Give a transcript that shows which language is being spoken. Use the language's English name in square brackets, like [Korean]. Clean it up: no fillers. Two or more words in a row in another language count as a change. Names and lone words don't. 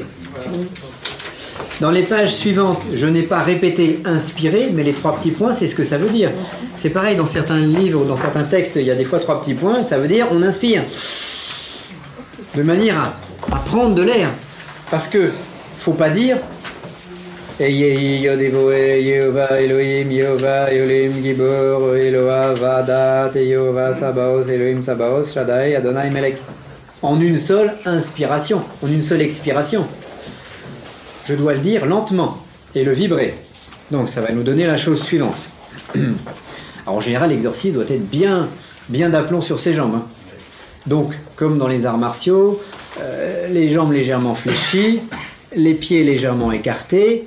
[French] Dans les pages suivantes, je n'ai pas répété inspiré, mais les 3 petits points, c'est ce que ça veut dire. C'est pareil, dans certains livres, dans certains textes, il y a des fois 3 petits points, ça veut dire on inspire. De manière à prendre de l'air. Parce que, faut pas dire Yehovah Elohim, Yehovah Elohim Gibor, Eloah Vadat, Yehovah Sabaoth, Elohim Sabaoth, Shaddai, Adonai Melech. En une seule inspiration, en une seule expiration. Je dois le dire lentement et le vibrer. Donc ça va nous donner la chose suivante. Alors en général, l'exorcisme doit être bien d'aplomb sur ses jambes. Donc, comme dans les arts martiaux, les jambes légèrement fléchies, les pieds légèrement écartés.